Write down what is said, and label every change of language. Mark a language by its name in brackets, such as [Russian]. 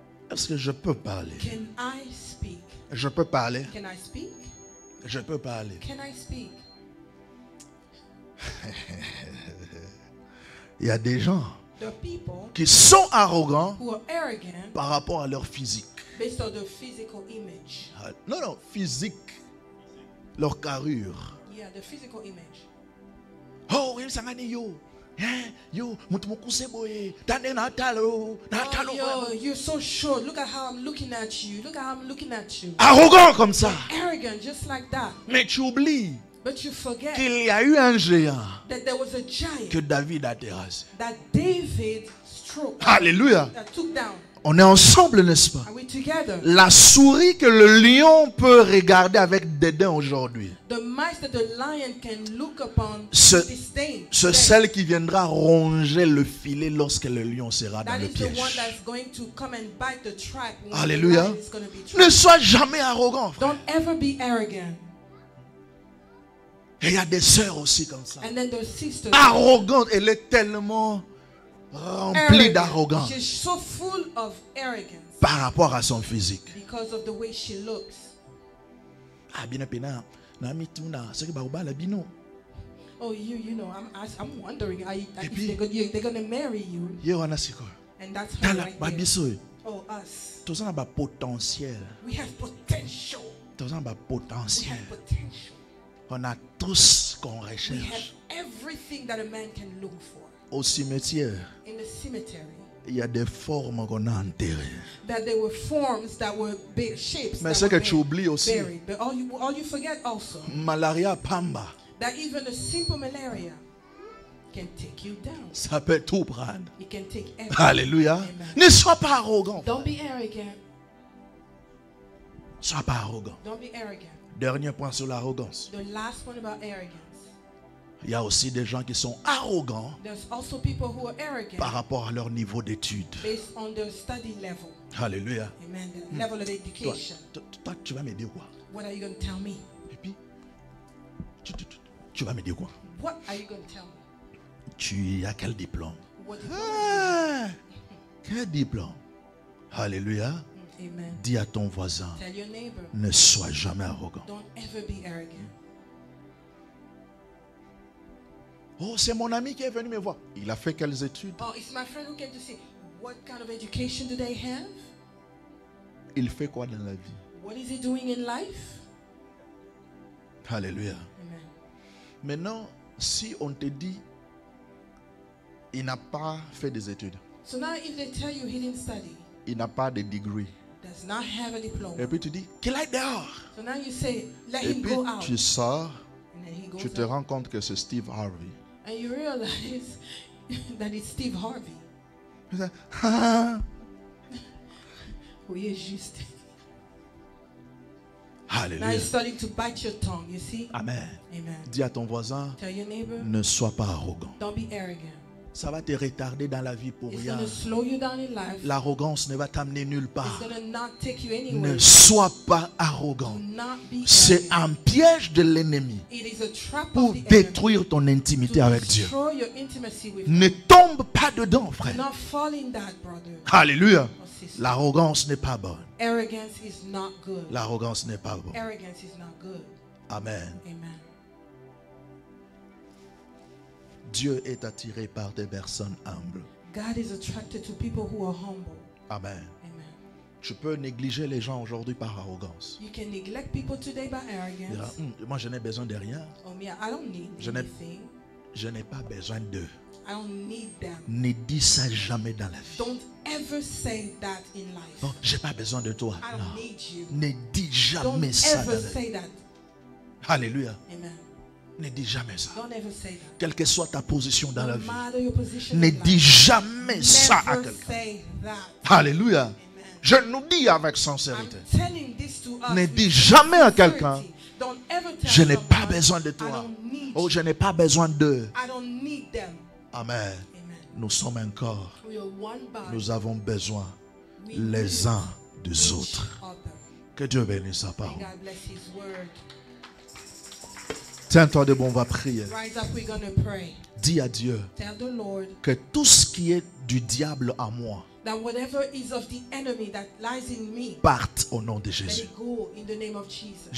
[French] Est-ce que je peux parler? [English] Can I speak? [French] Je peux parler. [English] Can I speak? [French] Je peux parler. [English] Can I speak? [French] Il y a des gens [English] There are people [French] qui sont arrogants [English] who are arrogant [French] par rapport à leur physique. [English] based on their physical image. [French] Non, physique. Leur carrure. [English] Yeah, their physical image. [French] Oh, oui, ça m'a dit yo. Hein? [Lingala] Yo, mutu mukuse boye. Tane na talo. Na talo. [English] Oh, yo, you're so short. Look at how I'm looking at you. Look at how I'm looking at you. [French] Arrogant comme ça. [English] Arrogant, just like that. [French] Mais tu oublies [English] But you forget [French] qu'il y a eu un géant [English] that there was a giant [French] que David a terrassé. [English] that David stroked, [French] Alléluia. [English] that took down. [French] On est ensemble, n'est-ce pas? [English] Are we together? [French] La souris que le lion peut regarder avec dédain aujourd'hui, [English] The mice that the lion can look upon [French] Ce- [English] disdain. [French] c'est [English] today, [French] celle qui viendra ronger le filet lorsque le lion sera dans [English] that [French] le [English] is the one [French] piège. [English] that's going to come and bite the trap when [French] Alléluia. [English] the lion is going to be [French] Ne [English] trapped. [French] sois jamais arrogant. frère. [English] Don't ever be arrogant. [French] Et il y a des sœurs aussi comme ça. [English] And then there's sisters. [French] Arrogante, elle est tellement remplie [English] Arrogant. [French] d'arrogance [English] She's so full of arrogance [French] par rapport à son physique. [English] because of the way she looks. [Lingala] Ah, bien pena. Na mituna, [French] c'est que [Lingala] ba obala bino. [English] Oh, you know, I'm wondering, if they're going to marry you. And that's her right there. Oh, us. [French] Potentiel. [English] We have potential. We have potential. [French] On a tout ce qu'on [English] We have [French] recherche. [English] everything that a man can look for. [French] Au cimetière, [English] In the cemetery, [French] il y a des formes qu'on a enterrées. [English] that there were forms that were shapes [French] Mais [English] that [French] ce [English] were [French] que tu oublies aussi, [English] buried. But all you forget also, [Lingala] malaria pamba, [English] that even a simple malaria can take you down. [French] ça peut tout prendre. [English] It can take everything. [French] Alléluia. [English] Amen. [French] Ne sois pas arrogant. [English] Don't be arrogant. [French] Sois pas arrogant. [English] Don't be arrogant. [French] Dernier point sur l'arrogance. [English] The last one about arrogance. [French] Il y a aussi des gens qui sont arrogants [English] There's also people who are arrogant [French] par rapport à leur niveau d'études. [English] based on their study level. [French] Alléluia. [English] Amen. The level of [French] Toi, [English] education. [French] toi, tu vas me dire quoi? [English] What are you going to tell me? [French] Et puis, tu vas me dire quoi? [English] What are you going to tell me? [French] Tu as quel diplôme? [English] What is [French] Ah, quel diplôme? Alléluia. [English] Amen. [French] Dis à ton voisin, [English] Tell your neighbor, [French] ne sois jamais arrogant. [English] don't ever be arrogant. [French] Oh, c'est mon ami qui est venu me voir. Il a fait quelles études? [English] Oh, it's my friend who came to see. What kind of education do they have? [French] Il fait quoi dans la vie? [English] What is he doing in life? [French] Alléluia. [English] Amen. [French] Maintenant, si on te dit, il n'a pas fait des études, [English] So now if they tell you he didn't study, [French] il n'a pas de degree, [English] does not have a diploma. [French] et puis tu dis, qu'il aille dehors. [English] So now you say, let [French] Et [English] him [French] puis [English] go out. [French] tu sors, [English] And then he goes [French] tu te [English] out. [French] rends compte que c'est Steve Harvey. [English] And you realize that it's Steve Harvey. [French] Tu dis, ah. Oui, juste. [English] Now [French] Alléluia. [English] he's starting to bite your tongue, you see? Amen. Amen. [French] Dis à ton voisin, [English] Tell your neighbor, [French] ne sois pas arrogant. [English] don't be arrogant. [French] Ça va te retarder dans la vie pour [English] It's [French] rien. [English] going to slow you down in life. [French] L'arrogance ne va t'amener nulle [English] It's [French] part. [English] going to not take you [French] Ne [English] anywhere. [French] sois pas [English] Do [French] arrogant. [English] not be [French] C'est [English] arrogant. [French] un piège de l'ennemi [English] It is a trap [French] pour [English] of the enemy [French] détruire ton intimité avec Dieu. [English] destroy your intimacy with [French] Ne [English] God. [French] tombe pas dedans, [English] Do [French] frère. [English] not fall in that, brother [French] Alléluia. [English] or sister. [French] L'arrogance n'est pas bonne. [English] Arrogance is not good. [French] L'arrogance n'est pas bonne. [English] Arrogance is not good. [French] Amen. [English] Amen. [French] Dieu est attiré par des personnes humbles. [English] God is attracted to people who are humble. [French] Amen. [English] Amen. [French] Tu peux négliger les gens aujourd'hui par arrogance. [English] You can neglect people today by [French] Tu diras, [English] arrogance. [French] moi je n'ai besoin de rien. [English] Oh, me, I don't need [French] Je n'ai- [English] anything. [French] Je n'ai pas besoin d'eux. [English] I don't need them. [French] Ne dis ça jamais dans la vie. [English] Don't ever say that in life. [French] Oh, j'ai pas besoin de toi. [English] I [French] Non. [English] don't need you. [French] Ne dis [English] Don't [French] jamais ça dans [English] ever [French] la vie. [English] say that. [French] Alléluia. [English] Amen. [French] Ne dis jamais ça. [English] Don't ever say that. [French] Quelle que soit ta position dans la [English] No [French] vie. [English] matter your position [French] Ne [English] in [French] dis [English] life, [French] jamais ça à [English] never [French] quelqu'un. [English] say that. [French] Alléluia. [English] Amen. [French] Je nous dis avec sincérité. [English] telling this to us. [French] Ne [English] with [French] dis jamais à quelqu'un, [English] sincerity. Don't ever tell [French] je n'ai pas [English] someone, [French] besoin de [English] I [French] toi. [English] don't need [French] Oh, [English] you. [French] je n'ai pas besoin d'eux. [English] I don't need them. [French] Amen. [English] Amen. [French] Nous sommes un corps. [English] We are one body. [French] Nous avons besoin [English] We [French] les [English] need [French] uns des [English] each [French] autres. [English] other. [French] Que Dieu bénisse sa [English] May [French] parole. [English] God bless His word. [French] Tiens-toi debout, on va prier. [English] Rise up, we're going to pray. [French] Dis à Dieu [English] Tell the Lord [French] que tout ce qui est du diable à moi [English] that whatever is of the enemy that lies in me, [French] parte au nom de [English] let [French] Jésus. [English] it go in the name of Jesus.